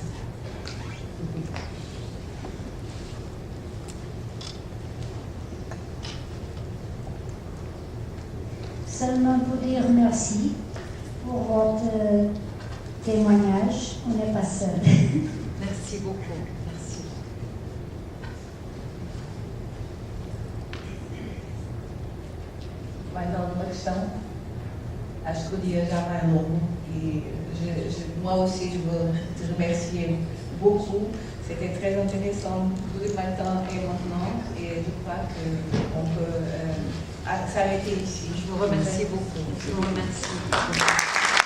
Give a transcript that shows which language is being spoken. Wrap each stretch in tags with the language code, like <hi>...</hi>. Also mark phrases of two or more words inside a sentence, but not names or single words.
<fr>Seulement pour dire merci pour votre témoignage. On n'est pas seul. Merci beaucoup. Merci. Mais dans</fr> <pt>uma questão, acho que o dia já vai longo</pt> <fr>et moi aussi je veux te remercier beaucoup. C'était très intéressant tout le matin et maintenant, et je crois qu'on peut s'arrêter ici. Je vous remercie beaucoup. Je vous remercie.</fr>